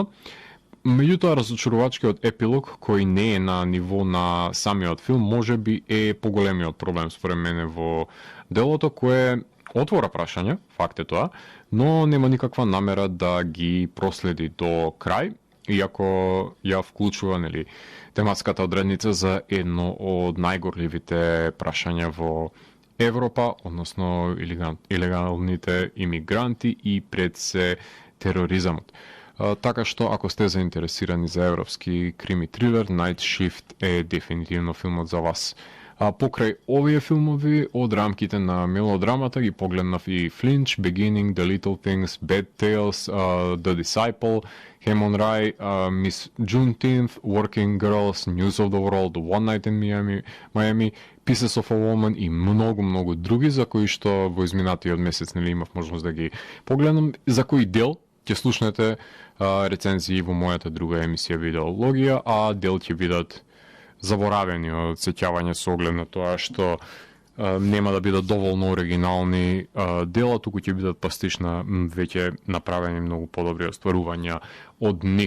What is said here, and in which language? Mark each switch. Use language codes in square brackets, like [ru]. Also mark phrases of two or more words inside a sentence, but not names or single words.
[mk] Меѓутоа, разочарувачкиот епилог, кој не е на ниво на самиот филм, можеби е поголемиот проблем според мене во делото, кое отвора прашања, факт е тоа, но нема никаква намера да ги проследи до крај, иако ја вклучува тематската одредница за едно од најгорливите прашања во Европа, односно илегалните имигранти и пред се тероризамот. Така што, ако сте заинтересирани за европски крими трилер, Night Shift е дефинитивно филмот за вас. Покрај овие филмови, од рамките на мелодрамата ги погледнав и Flinch, Beginning, The Little Things, Bad Tales, The Disciple, Hemon Rai, Miss Juneteenth, Working Girls, News of the World, One Night in Miami, Pieces of a Woman и многу други, за кои што во изминатиот месец имав можност да ги погледнам, за кои дел ќе слушнете рецензии во мојата друга емисија Видеологија, а дел ќе бидат заборавени од сеќавање со оглед на тоа што нема да бидат доволно оригинални дела, туку ќе бидат пастиш на веќе направени многу подобри остварувања од нив.